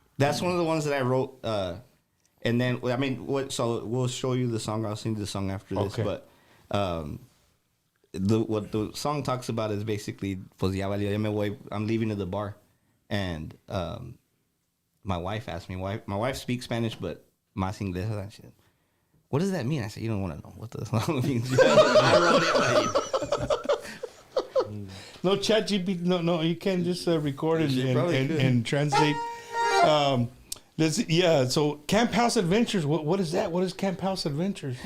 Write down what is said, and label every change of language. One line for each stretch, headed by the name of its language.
English: That's one of the ones that I wrote. And then so we'll show you the song. I'll sing the song after this. Okay. But what the song talks about is basically,
Spanish: pues ya valió, ya me voy.
English: I'm leaving to the bar, and my wife asked me. My wife speaks Spanish, but
Spanish: más inglés.
English: And she said, "What does that mean?" I said, "You don't want to know what the song means." I wrote it. No ChatGPT. No. You can't just record it and translate. So Camp House Adventures. What is that? What is Camp House Adventures?